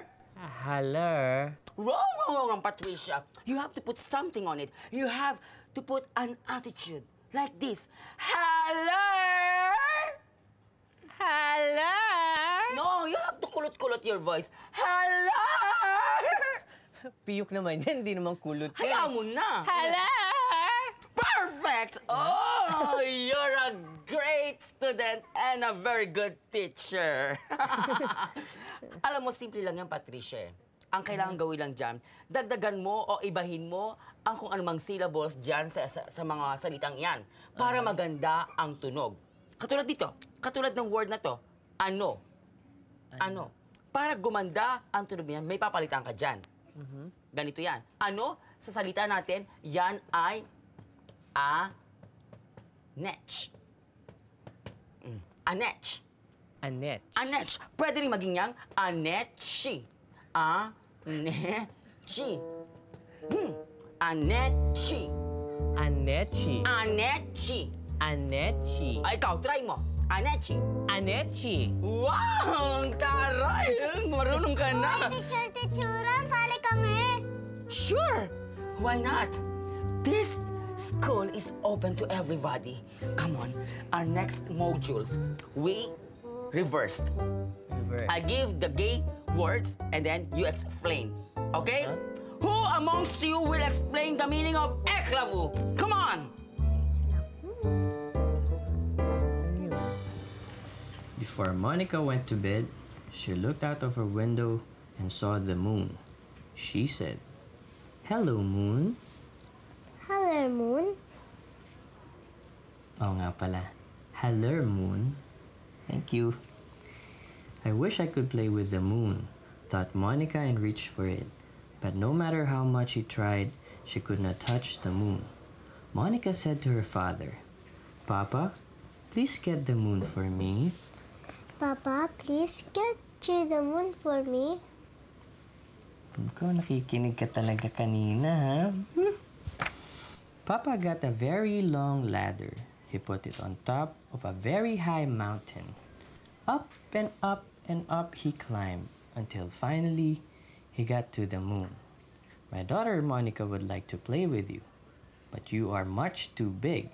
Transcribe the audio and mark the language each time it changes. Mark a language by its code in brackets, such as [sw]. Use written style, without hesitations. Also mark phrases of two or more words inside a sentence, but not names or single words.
[en] Haller. Wrong, Patricia. You have to put something on it. You have to put an attitude like this. Haller. Hello! No, you have to kulot-kulot your voice. Hello! [tl] Piyok naman yan, hindi naman kulot yan. Hayaan mo na. Hello! Perfect! [en] Oh, you're a great student and a very good teacher. [tl] Alam mo, simple lang yan, Patricia. Ang kailangan gawin lang dyan, dagdagan mo o ibahin mo ang kung anumang syllables dyan sa mga salitang yan para maganda ang tunog. Katulad dito, katulad ng word na to, ano. Ano. Para gumanda ang tunog niyan, may papalitan ka dyan. Ganito yan. Ano, sa salita natin, yan ay a-netch. A-netch. A-netch. A-netch. Pwede rin maging yang a-netchi. A-netchi. A-netchi. Anetchi. A-netchi. Anetchi. Ay, ikaw, try mo. Anetchi. Anetchi. Wow! Ang taray! Marunong ka na. Teacher, sali kami. [en] Sure! Why not? This school is open to everybody. Come on, our next modules, we reversed. I give the gay words and then you explain. Okay? Who amongst you will explain the meaning of eklavu? Come on! Before Monica went to bed, she looked out of her window and saw the moon. She said, "Hello, moon." Hello, moon. [tl] Oo nga pala. [en] Hello, moon. Thank you. I wish I could play with the moon, thought Monica and reached for it. But no matter how much she tried, she could not touch the moon. Monica said to her father, "Papa, please get the moon for me." Papa, please get you the moon for me. [tl] Ikaw, nakikinig ka talaga kanina, ha? [en] Papa got a very long ladder. He put it on top of a very high mountain. Up and up and up he climbed until finally he got to the moon. My daughter Monica would like to play with you, but you are much too big.